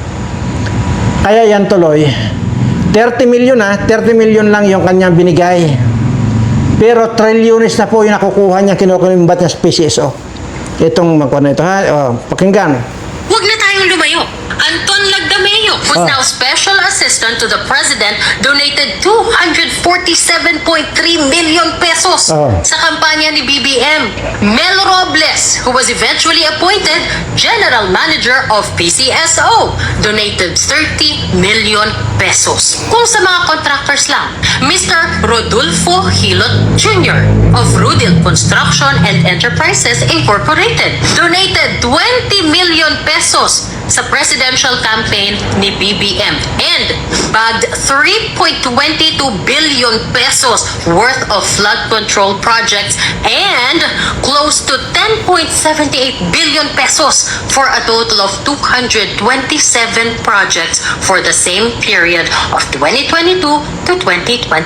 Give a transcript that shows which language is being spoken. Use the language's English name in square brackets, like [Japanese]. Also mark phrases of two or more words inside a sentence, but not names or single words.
[Filipino] Kaya yan tuloy. 30 million 30 million lang yung kanyang binigay. Pero trilyones na po yung nakukuha niya, kinukulimbat niya sa PCSO. Itong magkuha na ito, pakinggan. Huwag na tayong lumayo. Anton Lagdameo, [English] who's now Special Assistant to the President, donated 247.3 million pesos [Filipino] sa kampanya ni BBM. [English] Mel Robles, who was eventually appointed General Manager of PCSO, donated 30 million pesos. [Filipino] Kung sa mga contractors lang, Mr. [English] Rodolfo Hilot Jr. of Rudil Construction and Enterprises Incorporated donated 20 million pesos [Filipino] sa presidential campaign ni BBM [English] and bagged 3.22 billion pesos worth of flood control projects and close to 10.78 billion pesos for a total of 227 projects for the same period of 2022 to 2025.